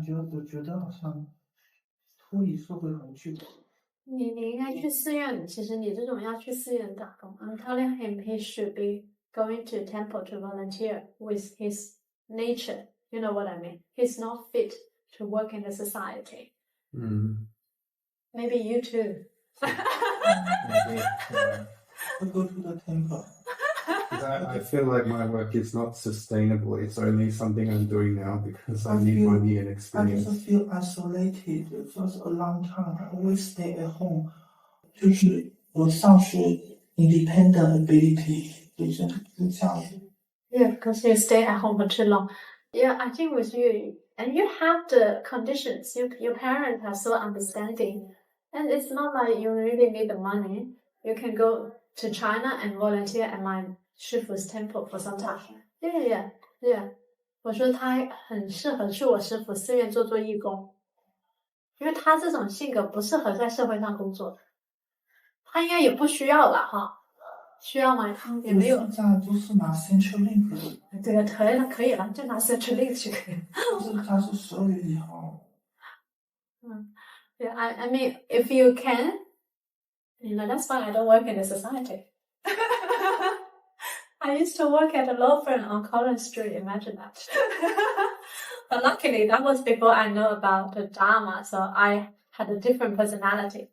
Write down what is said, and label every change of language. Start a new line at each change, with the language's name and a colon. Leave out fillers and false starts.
Chinese: 我觉得好像脱离社会很久。你应该去寺院，其实你这种要去寺院打工。
English: I'm telling him he should be going to temple to volunteer with his nature. You know what I mean? He's not fit to work in the society. Maybe you too. Maybe, yeah. I go to the temple. I feel like my work is not sustainable. It's only something I'm doing now because I need money and I experience. just feel isolated for a long time. I always stay at home.
Chinese: 就是我丧失
English: independent ability，
Chinese: 就是这样子。
English: Yeah, because you stay at home for too long. Yeah, I think with you, and you have the conditions. Your parents are so understanding, and it's not like you really need the money. You can go to China and volunteer at my Shifu's temple for some time. Yeah.
Chinese: 我说他很适合去我师父寺院做义工，因为他这种性格不适合在社会上工作的。他应该也不需要了哈。需要吗？也没有。现在都是拿 Centrelink 的。这个可以了，就拿 Centrelink 就可以了。它是12月1号。
English: Yeah, I mean, if you can, that's why I don't work in the society. I used to work at a law firm on Collins Street. Imagine that. But luckily, that was before I know about the Dharma, so I had a different personality.